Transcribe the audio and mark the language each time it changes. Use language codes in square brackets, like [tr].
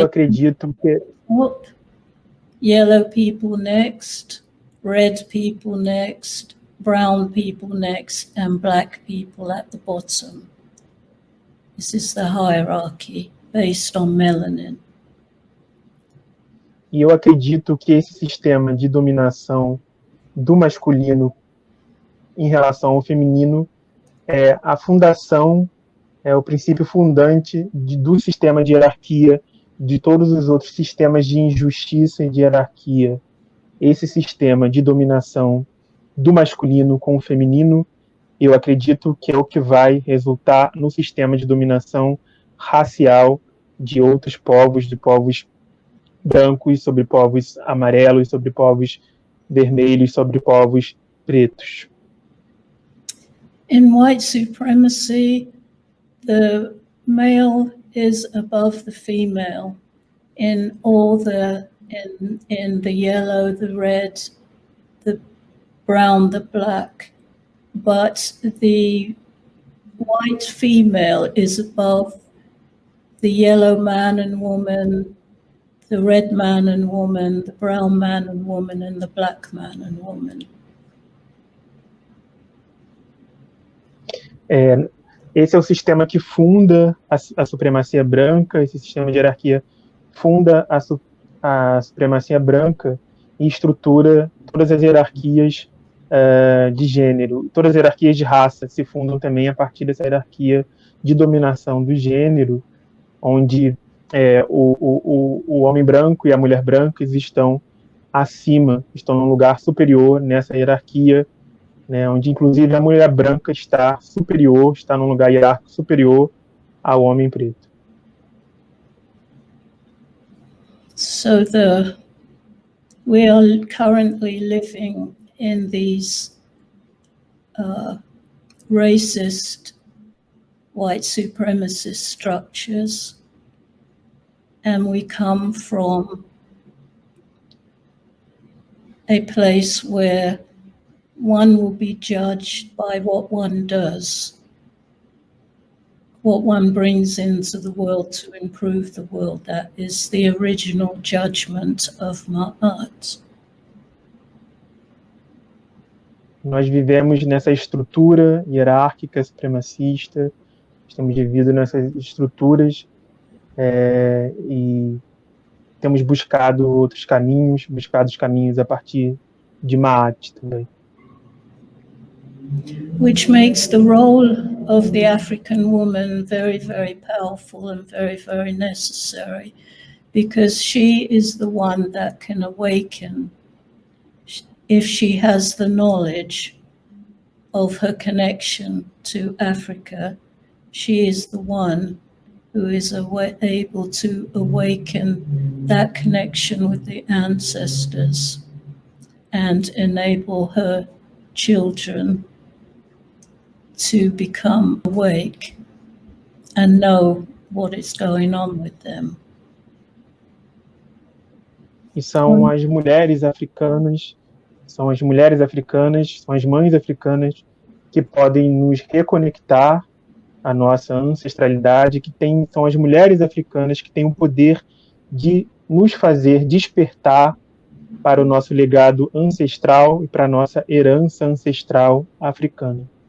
[pt] eu acredito que [en] yellow people next, red people next, brown people next, and black people at the bottom. This is the hierarchy based on melanin. [pt] E eu acredito que esse sistema de dominação do masculino em relação ao feminino é a fundação, é o princípio fundante do sistema de hierarquia, de todos os outros sistemas de injustiça e de hierarquia. Esse sistema de dominação do masculino com o feminino, eu acredito que é o que vai resultar no sistema de dominação racial de outros povos, de povos brancos sobre povos amarelos, sobre povos vermelhos, sobre povos pretos. [en] In white supremacy, the male is above the female in all in the yellow, the red, the brown, the black, but the white female is above the yellow man and woman, the red man and woman, the brown man and woman, and the black man and woman. [pt] Esse é o sistema que funda a supremacia branca, esse sistema de hierarquia funda a supremacia branca e estrutura todas as hierarquias de gênero. Todas as hierarquias de raça se fundam também a partir dessa hierarquia de dominação do gênero, onde o homem branco e a mulher branca estão acima, estão num lugar superior nessa hierarquia, né, onde inclusive a mulher branca está superior, está num lugar hierárquico superior ao homem preto. [en] So we are currently living in these racist, white supremacist structures, and we come from a place where one will be judged by what one does, what one brings into the world to improve the world. That is the original judgment of Ma'at. [pt] Nós vivemos nessa estrutura hierárquica, supremacista, temos vivido nessas estruturas e temos buscado outros caminhos, buscado os caminhos a partir de Ma'at também. [en] Which makes the role of the African woman very, very powerful and very, very necessary, because she is the one that can awaken, if she has the knowledge of her connection to Africa. She is the one who is able to awaken that connection with the ancestors and enable her children to become awake and know what is going on with them. [pt] E são as mulheres africanas, são as mães africanas que podem nos reconectar à nossa ancestralidade, são as mulheres africanas que têm o poder de nos fazer despertar para o nosso legado ancestral e para a nossa herança ancestral africana.